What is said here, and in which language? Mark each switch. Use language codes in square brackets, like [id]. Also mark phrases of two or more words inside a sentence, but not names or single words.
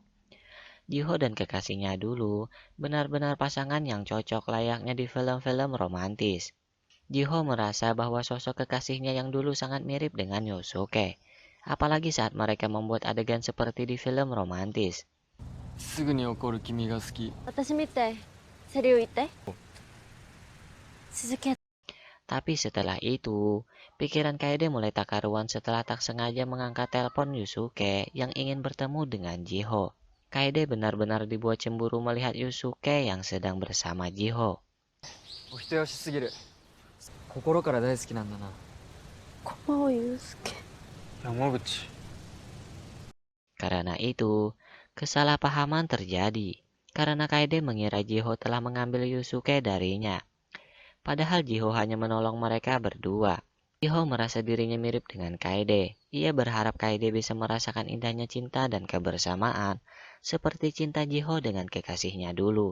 [id] Jiho dan kekasihnya dulu benar-benar pasangan yang cocok layaknya di film-film romantis. Jiho merasa bahwa sosok kekasihnya yang dulu sangat mirip dengan Yusuke. Apalagi saat mereka membuat adegan seperti di film romantis. [ja] すぐに怒る君が好き私見て。セリフ言って。続け。 [id] Tapi setelah itu, pikiran Kaede mulai tak karuan setelah tak sengaja mengangkat telepon Yusuke yang ingin bertemu dengan Jiho. Kaede benar-benar dibuat cemburu melihat Yusuke yang sedang bersama Jiho. [ja] お人よしすぎる心から大好きなんだなこまおゆうすけ。山口 [id] Karena itu, kesalahpahaman terjadi. Karena Kaede mengira Jiho telah mengambil Yusuke darinya. Padahal Jiho hanya menolong mereka berdua. Jiho merasa dirinya mirip dengan Kaede. Ia berharap Kaede bisa merasakan indahnya cinta dan kebersamaan, seperti cinta Jiho dengan kekasihnya dulu.